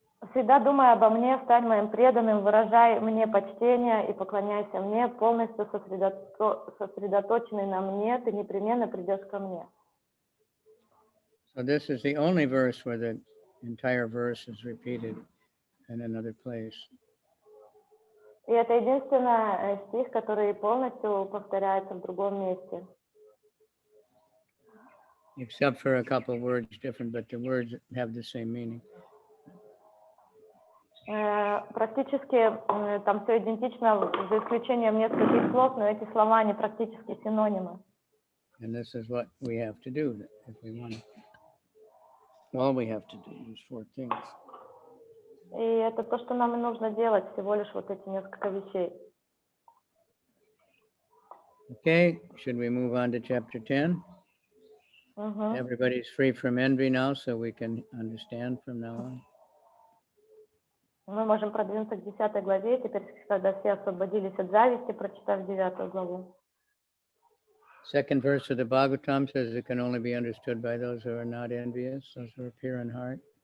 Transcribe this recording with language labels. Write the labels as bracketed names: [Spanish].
[Russian] Всегда думай обо мне, стань моим преданным, выражай мне почтение и поклоняйся мне, полностью сосредоточенный на мне, ты непременно придешь ко мне. [English] So this is the only verse where the entire verse is repeated in another place. [Russian] И это единственный стих, который полностью повторяется в другом месте. [English] Except for a couple of words different, but the words have the same meaning. [Russian] Практически там все идентично, за исключением нескольких слов, но эти слова, они практически синонимы. [English] And this is what we have to do if we want. All we have to do is 4 things. [Russian] И это то, что нам и нужно делать, всего лишь вот эти несколько вещей. [English] Okay, should we move on to chapter 10? Everybody's free from envy now, so we can understand from now on. [Russian] Мы можем продвинуться к 10 главе, теперь, когда все освободились от зависти, прочитав 9 главу. [English] Second verse of the Bhagavatam says it can only be understood by those who are not envious, those who are pure in heart.